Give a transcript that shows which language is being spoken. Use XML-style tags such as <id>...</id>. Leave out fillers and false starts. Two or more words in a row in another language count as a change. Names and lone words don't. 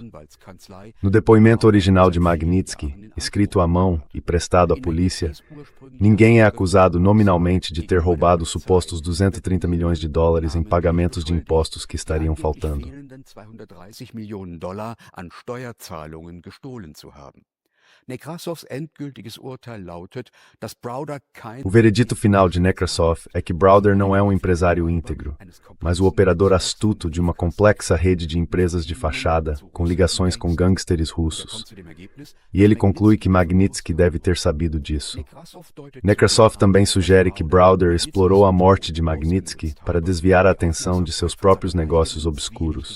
<pt>No depoimento original de Magnitsky, escrito à mão e prestado à polícia, ninguém é acusado nominalmente de ter roubado os supostos 230 milhões de dólares em pagamentos de impostos que estariam faltando.</pt> <de>Nekrassows endgültiges Urteil lautet, dass Browder kein</de> <pt>O veredito final de Nekrasov é que Browder não é um empresário íntegro, mas o operador astuto de uma complexa rede de empresas de fachada com ligações com gangsters russos. E ele conclui que Magnitsky deve ter sabido disso. Nekrasov também sugere que Browder explorou a morte de Magnitsky para desviar a atenção de seus próprios negócios obscuros.</pt>